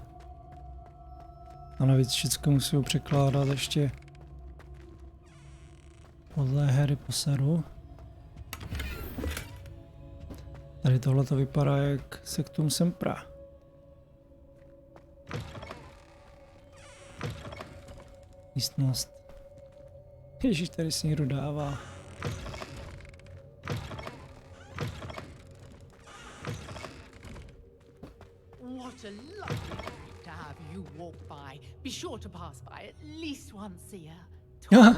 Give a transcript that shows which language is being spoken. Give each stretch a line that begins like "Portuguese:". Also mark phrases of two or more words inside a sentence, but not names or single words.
Czech: A navíc všechno musí překládat ještě podle Harry Potteru. Tady tohle to vypadá jak Sectum Sempra. Místnost. Ježíš, tady si někdo dává.
English: What a lovely to have you walk by. Be sure to pass by at least once a year.